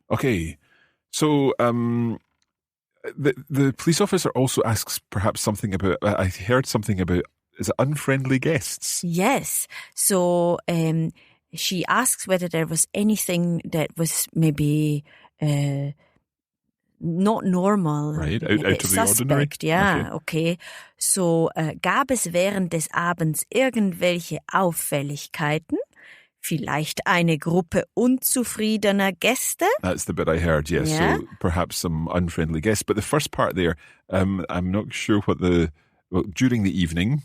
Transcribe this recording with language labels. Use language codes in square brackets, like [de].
[en] Okay, so the police officer also asks perhaps something about, I heard something about, is it unfriendly guests? Yes. So she asks whether there was anything that was maybe not normal. Right, out of the ordinary? Suspect, ja, okay. [de] So gab es während des Abends irgendwelche Auffälligkeiten? Vielleicht eine Gruppe unzufriedener Gäste? [en] That's the bit I heard, yes. Yeah. So perhaps some unfriendly guests. But the first part there, I'm not sure what during the evening.